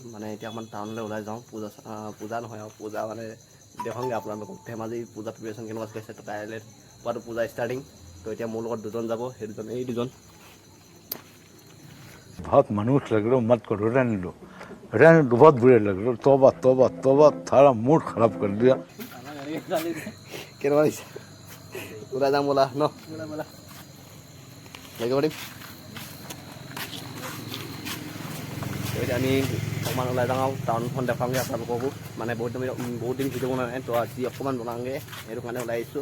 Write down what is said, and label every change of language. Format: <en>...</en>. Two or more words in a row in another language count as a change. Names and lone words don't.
<as>মানে এতিয়া অকণমান টাউনলৈ ওলাই যাওঁ। পূজা নহয় আৰু পূজা মানে দেখোঁগৈ আপোনালোকক ধেমাজি পূজা প্ৰিপাৰেশ্যন কেনেকুৱা চলিছে। তো কাইলৈ পোৱাটো পূজা ষ্টাৰ্টিং। তো এতিয়া মোৰ লগত দুজন যাব, সেই দুজন এই দুজন।</as> <hi>बहुत मनुष्य लग रहे हो, मत करो, रहने दो बहुत बुरे लग रहे हो। तौबा तौबा तौबा, थारा मूड खराब कर दिया।</hi> <as>কেনেকুৱা লাগিছে? ওলাই যাম ব'লা ন? লাগিব পাৰিম। এতিয়া আমি অকণমান ওলাই যাওঁ আৰু টাউনখন দেখাওঁগৈ আপোনালোককো। মানে বহুত দিন ভিডিঅ' বনোৱা নাই, তো আজি অকণমান বনাওঁগৈ সেইটো কাৰণে ওলাই আহিছোঁ।</as>